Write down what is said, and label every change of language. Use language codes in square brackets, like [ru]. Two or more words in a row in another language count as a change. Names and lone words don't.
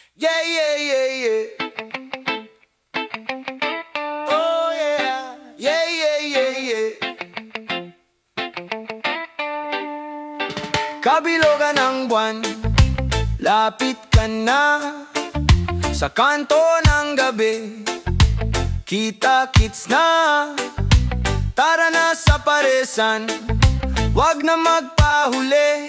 [en] Yeah, yeah, yeah, yeah. Oh, yeah. Yeah, yeah, yeah, yeah. [tl] Kabilogan ng buwan, lapit ka na. Sa kanto ng gabi, kita-kits na. Tara na sa paresan, wag na magpahuli.